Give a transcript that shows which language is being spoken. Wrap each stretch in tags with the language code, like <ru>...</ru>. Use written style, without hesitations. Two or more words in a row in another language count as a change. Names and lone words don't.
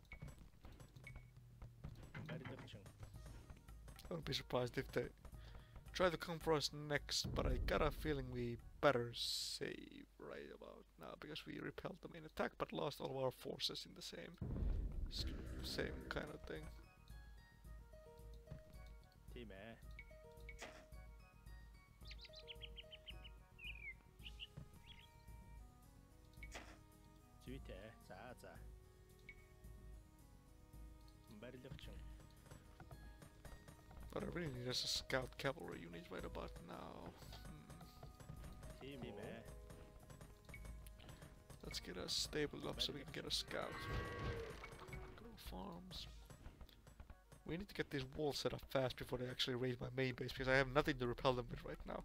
<en>I wouldn't be surprised if the try to come for us next, but I got a feeling we better save right about now because we repelled the main attack but lost all of our forces in the same kind of thing. Teamä.</en> <mn>Zүйтэй. За. Барилгачин.</mn> <en>But I really need us a scout cavalry unit right about now. Teamä. Let's get us stabled up so we can get a scout. Go farms. We need to get these walls set up fast before they actually raid my main base because I have nothing to repel them with right now.</en>